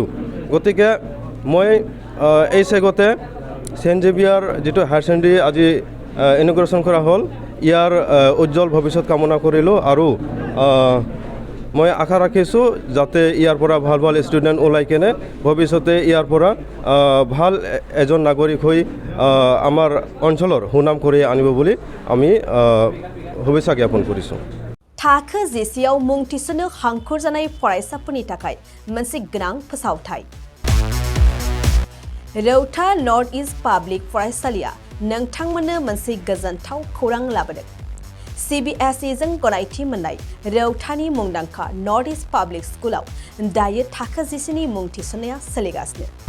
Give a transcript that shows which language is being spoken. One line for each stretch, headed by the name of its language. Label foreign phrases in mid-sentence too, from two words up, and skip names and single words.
Assamese: গতিকে মই এই চেগতে সেন্ট জেভিয়াৰ যিটো হায়াৰ ছেকেণ্ডেৰী আজি ইনগ্ৰেশ্যন কৰা হ'ল ইয়াৰ উজ্জ্বল ভৱিষ্যত কামনা কৰিলোঁ আৰু মই আশা ৰাখিছোঁ যাতে ইয়াৰ পৰা ভাল ষ্টুডেণ্ট ওলাই কেনে ভৱিষ্যতে ইয়াৰ পৰা ভাল এজন নাগৰিক হৈ আমাৰ অঞ্চলৰ সুনাম কৰি আনিব বুলি আমি শুভেচ্ছা জ্ঞাপন কৰিছোঁ।
Bodo: थाखो जिसेयाव मुं थिसननो हांखुर जानाय फरायसाफोरनि थाखाय मोनसे गोनां फोसावथाय। रौता नर्थ इस्ट पाब्लिक फरायसालिया नोंथांमोननो मोनसे गोजोनथाव खौरां लाबोदों। CBSE जों गनायथि मोननाय रौतानि मुंदांखा नर्थ इस्ट पाब्लिक स्कुलाव दायो थाखो जिसेनि मुं थिसननाया सोलिगासिनो।